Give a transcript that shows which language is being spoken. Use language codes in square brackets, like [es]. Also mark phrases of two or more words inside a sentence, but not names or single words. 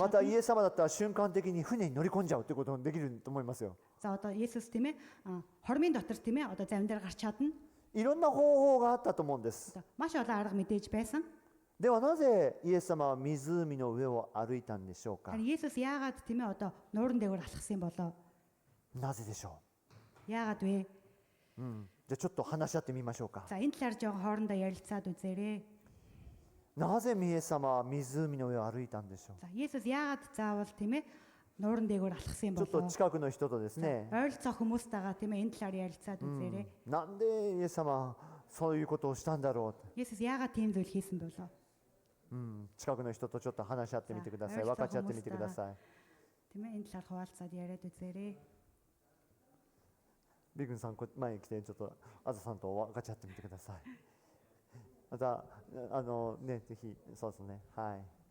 [ja] またイエス様だったら瞬間的に船に乗り込んじゃうってこともできると思いますよ。 [mn] За Есүс тийм ээ хормын дотор тийм ээ завин дээр гарч чадна. [ja] いろんな方法があったと思うんです。 [mn] Маш олон арга мэдээж байсан. [ja] ではなぜイエス様は湖の上を歩いたんでしょうか。 [mn] Харин Есүс яагаад тийм ээ нууран дээгүүр алхсан юм болоо? [ja] なぜでしょ [mn] Яагаад вэ? [ja] う。じゃあちょっと話し合ってみましょうか。 [mn] За энэ талаар жоохон хоорондоо ярилцаад үзээрэй. [ja] なぜイエス様は湖の上を歩いたんでしょう。 [mn] За Есүс яагаад заавал тийм ээ нууран дээгүүр алхсан юм [ja] ちょっと [mn] болоо? [ja] 近くの人とですね、 [mn] Ойролцоо хүмүүстайгаа тийм ээ энэ талаар ярилцаад үзээрэй. [ja] なんでイエス様はそういうことをしたんだろ [mn] Есүс яагаад тийм зүйл хийсэн болоо? [ja] う。近くの人とちょっと話し合ってみてください。さあ分かち合ってみてください。 [mn] Тийм ээ энэ талаар хуваалцаад яриад үзээрэй. [ja] ビグンさん前に来てちょっとあずさんと分かち合ってみてください。またねぜひそうですねはい。